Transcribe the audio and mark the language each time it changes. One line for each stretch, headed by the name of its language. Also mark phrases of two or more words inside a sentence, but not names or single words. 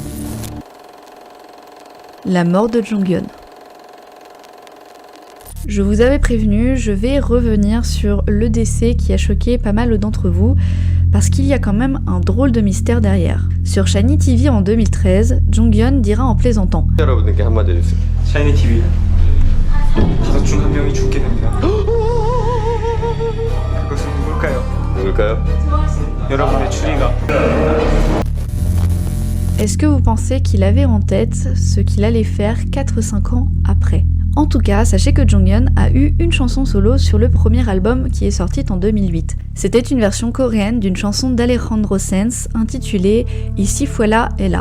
French: La mort de Jonghyun. Je vous avais prévenu, je vais revenir sur le décès qui a choqué pas mal d'entre vous, parce qu'il y a quand même un drôle de mystère derrière. Sur Shiny TV en 2013, Jonghyun dira en plaisantant
Korean: 여러분들께 한마디 해주세요. 샤이니 TV 5 중 1명이 죽게 됩니다. 그것은 누굴까요? 누굴까요? 여러분의 추리가.
French: Est-ce que vous pensez qu'il avait en tête ce qu'il allait faire 4-5 ans après ? En tout cas, sachez que Jonghyun a eu une chanson solo sur le premier album qui est sorti en 2008. C'était une version coréenne d'une chanson d'Alejandro Sanz intitulée Y si fuera ella.